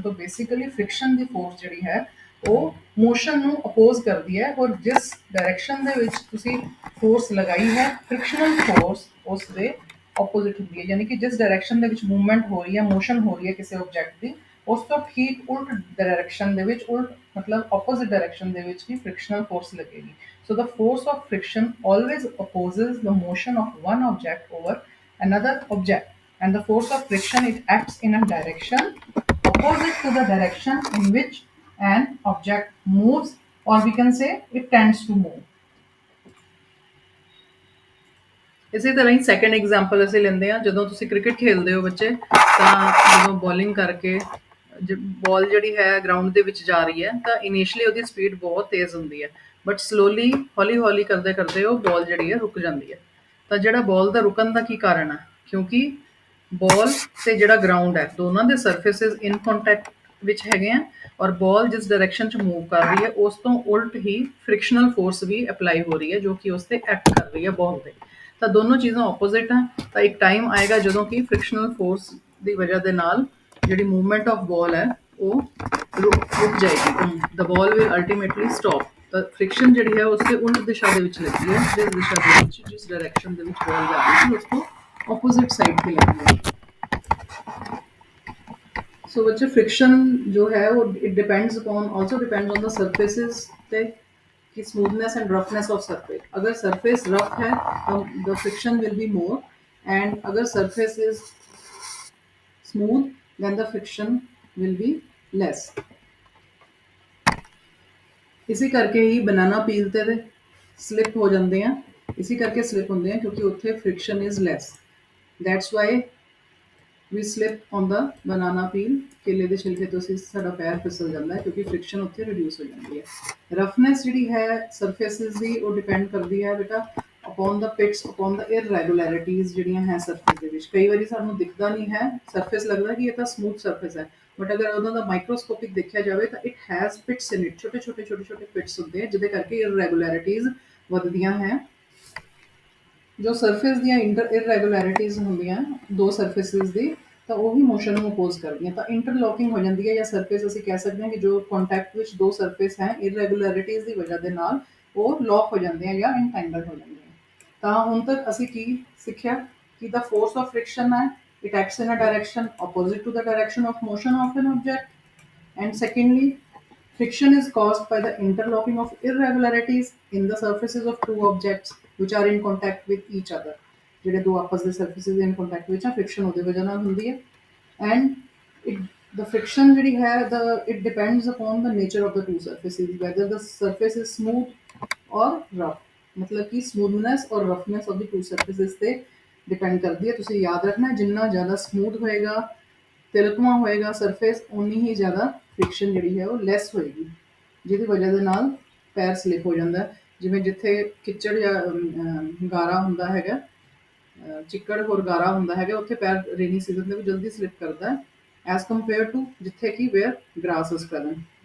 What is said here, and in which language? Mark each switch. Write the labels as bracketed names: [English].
[Punjabi] ਤੋਂ basically friction ਦੀ force ਜਿਹੜੀ ਹੈ ਉਹ ਮੋਸ਼ਨ ਨੂੰ ਅਪੋਜ਼ ਕਰਦੀ ਹੈ, ਔਰ ਜਿਸ ਡਾਇਰੈਕਸ਼ਨ ਦੇ ਵਿੱਚ ਤੁਸੀਂ ਫੋਰਸ ਲਗਾਈ ਹੈ, ਫ੍ਰਿਕਸ਼ਨਲ ਫੋਰਸ ਉਸ ਦੇ ਆਪੋਜ਼ਿਟ ਹੁੰਦੀ ਹੈ। ਯਾਨੀ ਕਿ ਜਿਸ ਡਾਇਰੈਕਸ਼ਨ ਦੇ ਵਿੱਚ ਮੂਵਮੈਂਟ ਹੋ ਰਹੀ ਹੈ, ਮੋਸ਼ਨ ਹੋ ਰਹੀ ਹੈ ਕਿਸੇ ਆਬਜੈਕਟ ਦੀ, ਉਸ ਤੋਂ ਠੀਕ ਉਲਟ ਡਾਇਰੈਕਸ਼ਨ ਦੇ ਵਿੱਚ, ਉਲਟ ਮਤਲਬ ਆਪੋਜ਼ਿਟ ਡਾਇਰੈਕਸ਼ਨ ਦੇ ਵਿੱਚ ਵੀ ਫ੍ਰਿਕਸ਼ਨਲ ਫੋਰਸ ਲੱਗੇਗੀ। [English] So the force of friction always opposes the motion of one object over another object, and the force of friction, it acts in a direction opposite to the direction in which an object moves, or we can say it tends to move। [Punjabi] ਇਸੇ ਤਰ੍ਹਾਂ ਹੀ second example ਅਸੀਂ ਲੈਂਦੇ ਹਾਂ। ਜਦੋਂ ਤੁਸੀਂ cricket ਖੇਡਦੇ ਹੋ ਬੱਚੇ, ਤਾਂ ਜਦੋਂ ਬੋਲਿੰਗ ਕਰਕੇ ਬਾਲ ਜਿਹੜੀ ਹੈ ਗਰਾਊਂਡ ਦੇ ਵਿੱਚ ਜਾ ਰਹੀ ਹੈ, ਤਾਂ ਇਨੀਸ਼ੀਅਲੀ ਉਹਦੀ ਸਪੀਡ ਬਹੁਤ ਤੇਜ਼ ਹੁੰਦੀ ਹੈ, ਬਟ ਸਲੋਲੀ ਹੌਲੀ ਹੌਲੀ ਕਰਦੇ ਕਰਦੇ ਉਹ ਬਾਲ ਜਿਹੜੀ ਹੈ ਰੁਕ ਜਾਂਦੀ ਹੈ। ਤਾਂ ਜਿਹੜਾ ਬਾਲ ਦਾ ਰੁਕਣ ਦਾ ਕੀ ਕਾਰਨ ਹੈ? ਕਿਉਂਕਿ ਬਾਲ ਤੇ ਜਿਹੜਾ ਗਰਾਊਂਡ ਹੈ, ਦੋਨਾਂ ਦੇ ਸਰਫੇਸਿਸ ਇਨ ਕੰਟੈਕਟ ਵਿੱਚ ਹੈਗੇ ਆ, ਔਰ ਬਾਲ ਜਿਸ ਡਾਇਰੈਕਸ਼ਨ 'ਚ ਮੂਵ ਕਰ ਰਹੀ ਹੈ ਉਸ ਤੋਂ ਉਲਟ ਹੀ ਫ੍ਰਿਕਸ਼ਨਲ ਫੋਰਸ ਵੀ ਅਪਲਾਈ ਹੋ ਰਹੀ ਹੈ, ਜੋ ਕਿ ਉਸ ਤੇ ਐਕਟ ਕਰ ਰਹੀ ਹੈ ਬਾਲ ਤੇ। ਤਾਂ ਦੋਨੋਂ ਚੀਜ਼ਾਂ ਆਪੋਜ਼ਿਟ ਆ। ਤਾਂ ਇੱਕ ਟਾਈਮ ਆਏਗਾ ਜਦੋਂ ਕਿ ਫ੍ਰਿਕਸ਼ਨਲ ਫੋਰਸ ਦੀ ਵਜ੍ਹਾ ਦੇ ਨਾਲ ਜਿਹੜੀ ਮੂਵਮੈਂਟ ਆਫ ਬਾਲ ਹੈ ਉਹ ਰੁਕ ਜਾਏਗੀ। [English] The ball will ultimately stop. [Punjabi] ਤਾਂ ਫ੍ਰਿਕਸ਼ਨ ਜਿਹੜੀ ਹੈ ਉਸਦੇ ਉਲਟ ਦਿਸ਼ਾ ਦੇ ਵਿੱਚ ਲੱਗੀ ਹੈ, ਜਿਸ ਦਿਸ਼ਾ ਦੇ ਵਿੱਚ, ਜਿਸ ਡਾਇਰੈਕਸ਼ਨ ਦੇ ਵਿੱਚ ਬਾਲ ਜਾ ਰਹੀ ਸੀ, ਉਸ ਤੋਂ ਆਪੋਜ਼ਿਟ ਸਾਈਡ ਤੇ ਲੱਗੀ ਹੈ। ਸੋ ਬੱਚੇ ਫ੍ਰਿਕਸ਼ਨ ਜੋ ਹੈ ਉਹ [English] it depends upon, also depends on the surfaces ਤੇ [Hindi] कि [English] smoothness and roughness of surface। [Hindi] अगर [English] surface rough [Hindi] है तो [English] the friction will be more, and अगर surface is smooth then the friction will be less। [Punjabi] ਇਸੇ ਕਰਕੇ ਹੀ ਬਨਾਨਾ ਪੀਲ ਤੇ ਸਲਿਪ ਹੋ ਜਾਂਦੇ ਆ, ਇਸੇ ਕਰਕੇ ਸਲਿਪ ਹੁੰਦੇ ਆ ਕਿਉਂਕਿ ਉੱਥੇ [English] Friction is less. That's why we slip on the banana peel. [Punjabi] ਕੇਲੇ ਦੇ ਛਿਲਕੇ ਤੋਂ ਸਾਡਾ ਪੈਰ ਫਿਸਲ ਜਾਂਦਾ ਹੈ ਕਿਉਂਕਿ ਫ੍ਰਿਕਸ਼ਨ ਉੱਥੇ ਰਿਡਿਊਸ ਹੋ ਜਾਂਦੀ ਹੈ। ਰਫਨੈਸ ਜਿਹੜੀ ਹੈ ਸਰਫੇਸਿਸ ਦੀ, ਉਹ ਡਿਪੈਂਡ ਕਰਦੀ ਹੈ ਬੇਟਾ [English] upon the pits, upon the irregularities [Punjabi] ਜਿਹੜੀਆਂ ਹੈ ਸਰਫੇਸ ਦੇ ਵਿੱਚ। ਕਈ ਵਾਰੀ ਸਾਨੂੰ ਦਿਖਦਾ ਨਹੀਂ ਹੈ, ਸਰਫੇਸ ਲੱਗਦਾ ਕਿ ਇਹ ਤਾਂ ਸਮੂਥ ਸਰਫੇਸ ਹੈ, ਬਟ ਅਗਰ ਉਹਨਾਂ ਦਾ ਮਾਈਕਰੋਸਕੋਪਿਕ ਦੇਖਿਆ ਜਾਵੇ ਤਾਂ [English] it has pits in it, [Punjabi] ਛੋਟੇ ਛੋਟੇ ਛੋਟੇ ਛੋਟੇ ਪਿਟਸ ਹੁੰਦੇ ਆ ਜਿਹਦੇ ਕਰਕੇ ਇਰਰੈਗੂਲੈਰਿਟੀਜ਼ ਵੱਧਦੀਆਂ ਹੈ। ਜੋ ਸਰਫੇਸ ਦੀਆਂ ਇਰਰੈਗੂਲੈਰਿਟੀਜ਼ ਹੁੰਦੀਆਂ ਦੋ ਸਰਫੇਸਿਸ ਦੀ, ਤਾਂ ਉਹ ਵੀ ਮੋਸ਼ਨ ਨੂੰ ਅਪੋਜ਼ ਕਰਦੀਆਂ, ਤਾਂ ਇੰਟਰਲੋਕਿੰਗ ਹੋ ਜਾਂਦੀ ਹੈ। ਜਾਂ ਸਰਫੇਸ ਅਸੀਂ ਕਹਿ ਸਕਦੇ ਹਾਂ ਕਿ ਜੋ ਕੰਟੈਕਟ ਵਿੱਚ ਦੋ ਸਰਫੇਸ ਹੈ ਇਰਰੈਗੂਲੈਰਿਟੀਜ਼ ਦੀ ਵਜ੍ਹਾ ਦੇ ਨਾਲ ਉਹ ਲੌਕ ਹੋ ਜਾਂਦੇ ਆ ਜਾਂ ਇੰਟੈਂਗਲ ਹੋ ਜਾਂਦੇ ਆ। ਤਾਂ ਹੁਣ ਤੱਕ ਅਸੀਂ ਕੀ ਸਿੱਖਿਆ ਕਿ ਦਾ ਫੋਰਸ ਆਫ ਫ੍ਰਿਕਸ਼ਨ ਹੈ, [English] It acts in a direction opposite to the direction of motion of an object. And secondly, friction is caused by the interlocking of irregularities in the surfaces of two objects which are in contact with each other. [Punjabi] ਜਿਹੜੇ ਦੋ ਆਪਸ ਦੇ ਸਰਫੇਸਿਸ ਇਨ contact ਵਿੱਚ ਆ, friction ਉਹਦੇ ਵਜ੍ਹਾ ਨਾਲ ਹੁੰਦੀ ਹੈ। [English] and the friction [Punjabi] ਜਿਹੜੀ ਹੈ [English] it depends upon the nature of the two surfaces, whether the surface is smooth or rough। [Punjabi] ਮਤਲਬ ਕਿ [English] smoothness or roughness of the two surfaces [Punjabi] ਤੇ ਡਿਪੈਂਡ ਕਰਦੀ ਹੈ। ਤੁਸੀਂ ਯਾਦ ਰੱਖਣਾ ਜਿੰਨਾ ਜ਼ਿਆਦਾ ਸਮੂਥ ਹੋਏਗਾ, ਤਿਲਕਵਾਂ ਹੋਏਗਾ ਸਰਫੇਸ, ਉਨੀ ਹੀ ਜ਼ਿਆਦਾ ਫ੍ਰਿਕਸ਼ਨ ਜਿਹੜੀ ਹੈ ਉਹ ਲੈਸ ਹੋਏਗੀ, ਜਿਹਦੀ ਵਜ੍ਹਾ ਦੇ ਨਾਲ ਪੈਰ ਸਲਿਪ ਹੋ ਜਾਂਦਾ। ਜਿਵੇਂ ਜਿੱਥੇ ਕਿੱਚੜ ਜਾਂ ਗਾਰਾ ਹੁੰਦਾ ਹੈਗਾ, ਚਿੱਕੜ ਹੋਰ ਗਾਰਾ ਹੁੰਦਾ ਹੈਗਾ, ਉੱਥੇ ਪੈਰ ਰੇਨੀ ਸੀਜ਼ਨ ਦੇ ਵਿੱਚ ਜਲਦੀ ਸਲਿਪ ਕਰਦਾ ਹੈ [English] as compare to [Punjabi] ਜਿੱਥੇ ਕਿ [English] Where grass is present.